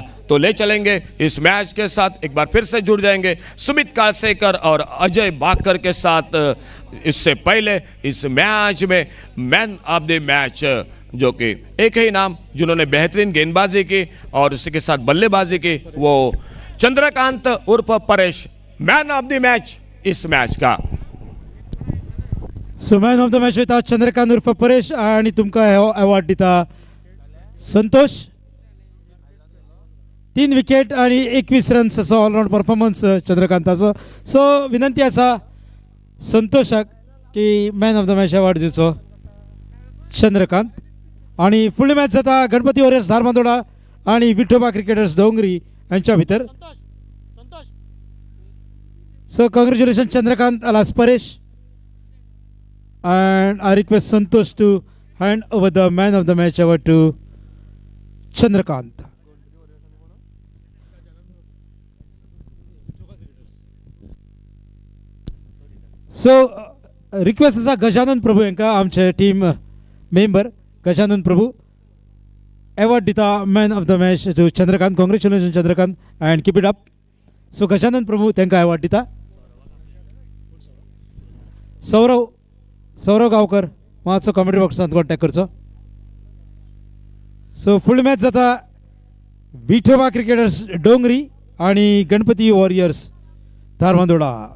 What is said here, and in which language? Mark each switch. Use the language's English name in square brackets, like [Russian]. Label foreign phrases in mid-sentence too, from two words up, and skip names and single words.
[Hindi] तो ले चलेंगे इस मैच के साथ। एक बार फिर से जुड़ जाएंगे सुमित कालसेकर और अजय बाकर के साथ। इससे पहले इस मैच में [English] man of the match, [Hindi] जो कि एक ही नाम, जिन्होंने बेहतरीन गेंदबाजी की और उसी के साथ बल्लेबाजी की, वो चंद्रकांत उर्फ परेश, [English] man of the match [Hindi] इस मैच का। [English] so man of the match [Konkani] वयता चंद्रकांत उर्फ परेश, आणि तुमकां हो अवॉर्ड दिता संतोष। 3 विकेट आणि 21 रन्स असो [English] all-round performance [Konkani] चंद्रकांताचो। सो विनंती आसा संतोषाक की [English] man of the match award [Konkani] दिवचो चंद्रकांत। आणि फुडली मॅच जाता गणपती वॉरियर्स धार बांदोडा आणि विठोबा क्रिकेटर्स डोंगरी यांच्या भितर। [English] so congratulations Chandrakant alias Paresh, and I request Santosh to hand over the man of the match award to Chandrakant. So request [Konkani] आसा गजानन प्रभू हांकां आमचे टीम मेंबर गजानन प्रभू [English] award [Konkani] दिता [English] man of the match to Chandrakant. Congratulations Chandrakant and keep it up. [Konkani] So गजानन प्रभू तांकां award दिता. सौरव गांवकर मातसो कमेंट्री बॉक्सांत कॉन्टॅक्ट करचो. सो फुडली मॅच जाता विठोबा क्रिकेटर्स डोंगरी आणि गणपती वॉरियर्स धारबांदोडा.